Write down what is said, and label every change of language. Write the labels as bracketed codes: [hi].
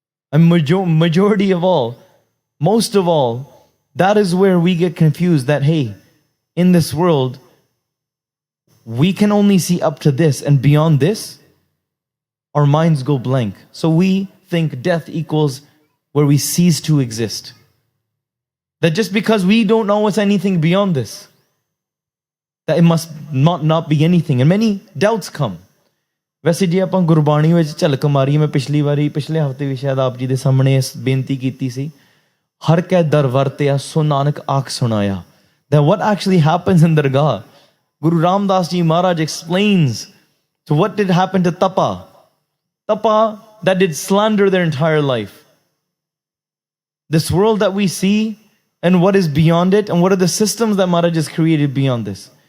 [en] And majority of all, most of all, that is where we get confused that, hey, in this world, we can only see up to this, and beyond this, our minds go blank. So we think death equals where we cease to exist. That just because we don't know what's anything beyond this, that it must not be anything, and many doubts come. [pa] वैसे जे ਆਪਾਂ ਗੁਰਬਾਣੀ ਵਿੱਚ ਝਲਕ ਮਾਰੀ, ਮੈਂ ਪਿਛਲੇ ਹਫਤੇ ਵੀ ਸ਼ਾਇਦ ਆਪ ਜੀ ਦੇ ਸਾਹਮਣੇ ਇਸ ਬੇਨਤੀ ਕੀਤੀ ਸੀ, ਹਰ ਕੈ ਦਰ ਵਰਤਿਆ ਸੋ ਨਾਨਕ ਆਖ ਸੁਣਾਇਆ. [en] That what actually happens in Dargah, Guru Ram Das Ji Maharaj explains. So what did happen to Tapa? Tapa that did slander their entire life. This world that we see and what is beyond it, and what are the systems that Maharaj has created beyond this.